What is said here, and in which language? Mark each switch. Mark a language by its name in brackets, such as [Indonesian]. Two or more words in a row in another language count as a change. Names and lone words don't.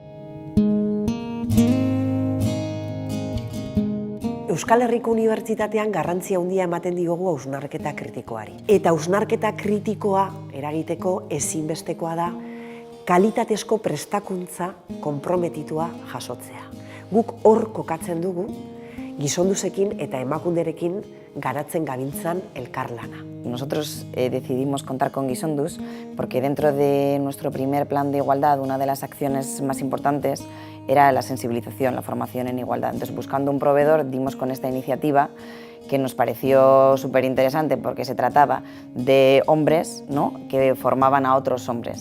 [Basque] Euskal Herriko Unibertsitatean garrantzia handia ematen diogu hausnarketa kritikoari. Eta hausnarketa kritikoa eragiteko ezinbestekoa da kalitatezko prestakuntza konprometitua jasotzea. Guk hor kokatzen dugu gizonduzekin eta emakunderekin garatzen gabiltzan elkarlana. [Spanish] Nosotros decidimos contar con Gizonduz porque dentro de nuestro primer plan de igualdad una de las acciones más importantes era la sensibilización, la formación en igualdad. Entonces, buscando un proveedor, dimos con esta iniciativa que nos pareció súper interesante porque se trataba de hombres, ¿no?, que formaban a otros hombres.